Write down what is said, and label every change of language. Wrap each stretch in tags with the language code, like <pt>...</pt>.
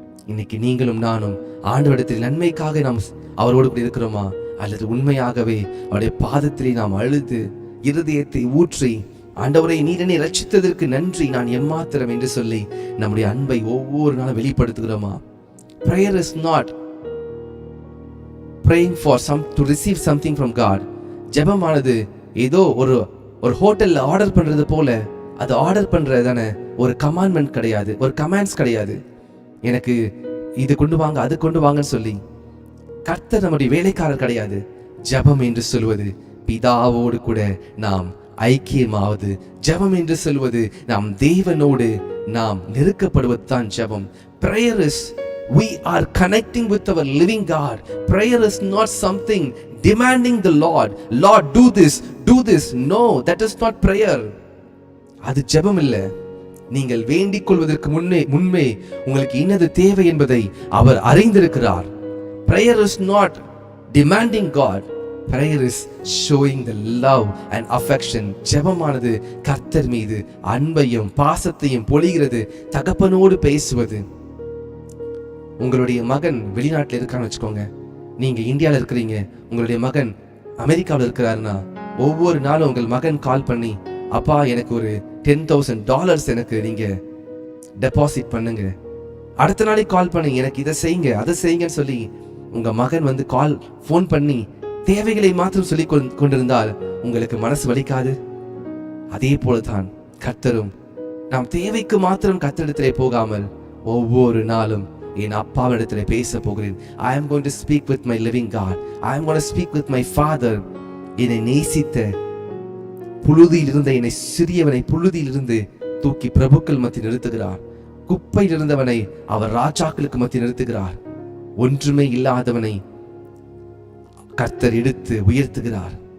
<ta>இன்னைக்கு நீங்களும் நானும் ஆண்டவரிடத்தில் நன்மைக்காக நாம் அவரோடு கூட இருக்கிறோமா? அல்லது உண்மையாகவே அவருடைய பாதத்திலே நாம் அழுது இருதயத்தை ஊற்றி, ஆண்டவரை நீர் என்னை ரட்சித்ததற்கு நன்றி, நான் எம்மாத்திரம் என்று சொல்லி நம்முடைய அன்பை ஒவ்வொரு நாளும் வெளிப்படுத்துகிறோமா?</ta> <en>Prayer is not praying for to receive something from God.</en> <ta>ஜெபமானது ஏதோ ஒரு ஹோட்டல்ல ஆர்டர் பண்றது போல, அது ஆர்டர் பண்றதான ஒரு கமாண்ட்மெண்ட் கிடையாது, ஒரு கமாண்ட்ஸ் கிடையாது. எனக்கு இது கொண்டு வாங்க, அது கொண்டு வாங்கன்னு சொல்லி. கர்த்தர் நம்முடைய வேலைக்காரர் கிடையாது. ஜெபம் என்று சொல்வது பிதாவோடு கூட நாம் ஐக்கியமாவது. ஜெபம் என்று சொல்வது நாம் தேவனோடு நாம் நெருக்கப்படுவது தான் ஜெபம்.</ta> <en>Prayer is we are connecting with our living God. Prayer is not something demanding the Lord, do this. No, that is not prayer.</en> <ta>அது ஜெபம் இல்லை. நீங்கள் வேண்டிக் கொள்வதற்கு முன்பே உங்களுக்கு இன்னது தேவை என்பதை அவர் அறிந்திருக்கிறார்.</ta> <en>Prayer is not demanding God. Prayer is showing the love and affection.</en> <ta>ஜெபமானது கர்த்தர் மீது அன்பையும் பாசத்தையும் பொழிகிறது, தகப்பனோடு பேசுவது. உங்களுடைய மகன் வெளிநாட்டில் இருக்கான்னு வச்சுக்கோங்க, நீங்க இந்தியாவில் இருக்கிறீங்க, உங்களுடைய மகன் அமெரிக்காவில் இருக்கிறாருன்னா ஒவ்வொரு நாளும் உங்கள் மகன் கால் பண்ணி, அப்பா எனக்கு ஒரு $10,000 எனக்கு நீங்க டெபாசிட் பண்ணுங்க. அடுத்த நாளே கால் பண்ணி, எனக்கு இதை செய்யுங்க அதை செய்யுங்கன்னு சொல்லி உங்க மகன் வந்து ஃபோன் பண்ணி தேவைகளை மாத்திரம் சொல்லி கொண்டிருந்தால் உங்களுக்கு மனசு வலிக்காது? அதே போலதான் கர்த்தரும் நாம் தேவைக்கு மாத்திரம் கர்த்தரிடத்திலே போகாமல் ஒவ்வொரு நாளும் என் அப்பாவிடத்துல பேச போகிறேன்.</ta> <en>I am going to speak with my living God. I am going to speak with my Father.</en> <ta>என்னை நேசித்த புழுதியில் இருந்த என்னை சிறியவனை புழுதியிலிருந்து தூக்கி பிரபுக்கள் மத்தி நிறுத்துகிறார். குப்பையில் இருந்தவனை அவர் ராஜாக்களுக்கு மத்தி நிறுத்துகிறார். ஒன்றுமே இல்லாதவனை கர்த்தர் எடுத்து உயர்த்துகிறார்.</ta>